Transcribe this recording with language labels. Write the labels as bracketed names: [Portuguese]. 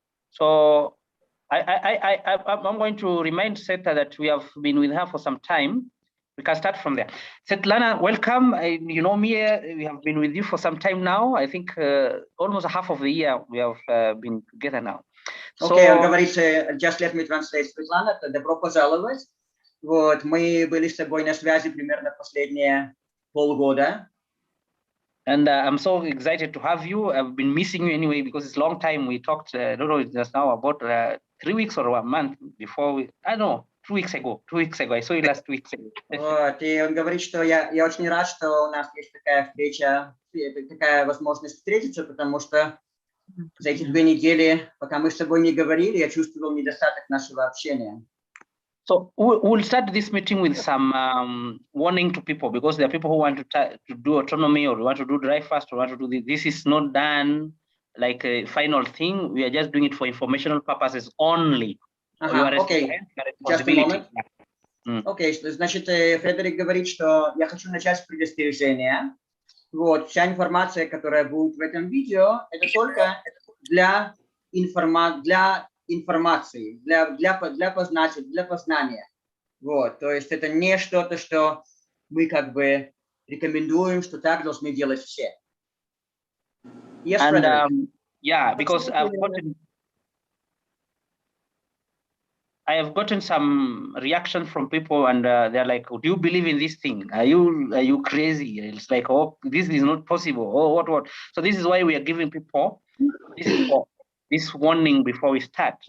[English] So I'm going to remind Seta that we have been with her for some time. We can start from there. Svetlana, welcome. You know me, we have been with you for some time now. I think almost half of the year we have been together now. [Russian] Okay, он говорит, [English] just let me translate, [Russian] Svetlana, добро пожаловать. Вот, мы были с тобой на связи примерно последние полгода. [English] And I'm so excited to have you. I've been missing you anyway because it's a long time. We talked, I don't know, just now about 3 weeks or a month before I don't know, 2 weeks ago. 2 weeks ago. I saw you last week. [Russian] Вот, и он говорит, что я очень рад, что у нас есть такая встреча, такая возможность встретиться, потому что за эти 2 недели, пока мы с тобой не говорили, я чувствовал недостаток нашего общения. [English] So we'll start this meeting with some warning to people, because there are people who want to do autonomy or want to do dry fast or want to do this. This is not done like a final thing. We are just doing it for informational purposes only. Окей, just a moment. [Russian] Окей, значит, Фредерик говорит, что я хочу начать с предостережения. Вот, вся информация, которая будет в этом видео, это только для информации, для познания. Вот, то есть это не что-то, что мы как бы рекомендуем, что так должны делать все. [English] Yes, and, yeah, because I have gotten some reaction from people, and they're like, "Do you believe in this thing? Are you crazy?" It's like, "Oh, this is not possible." Oh, what? So this is why we are giving people this warning before we start.